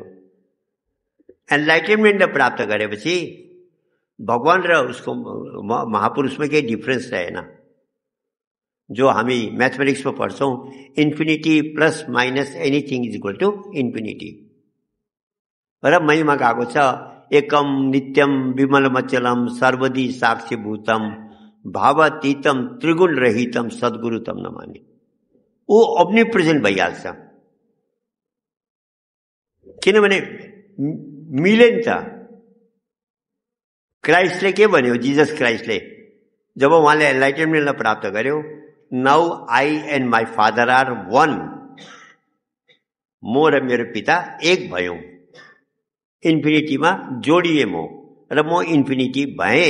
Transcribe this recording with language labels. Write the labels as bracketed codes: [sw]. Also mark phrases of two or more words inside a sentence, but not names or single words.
[ne] एनलाइटेनमेन्टलाई प्राप्त गरेपछि भगवान र उसको महापुरुषमा केही डिफरेन्स रहेन। जो हामी म्याथमेटिक्समा पढ्छौँ, [en] infinity plus minus anything is equal to infinity. [ne] र महिमा गएको छ [sa] एकम नित्यम विमलमचलम सर्वदी साक्षीभूतम भावातीतम त्रिगुण रहितम सद्गुरुतम नमामि। [ne] ऊ [en] omnipresent [ne] भइहाल्छ, किनभने मिले नि त। क्राइस्टले के भन्यो? जिजस क्राइस्टले जब उहाँले एनलाइटेनमेन्टलाई प्राप्त गर्यो, [en] now I and my father are one, [ne] म र मेरो पिता एक भयौँ, इन्फिनिटीमा जोडिए म, र म इन्फिनिटी भएँ।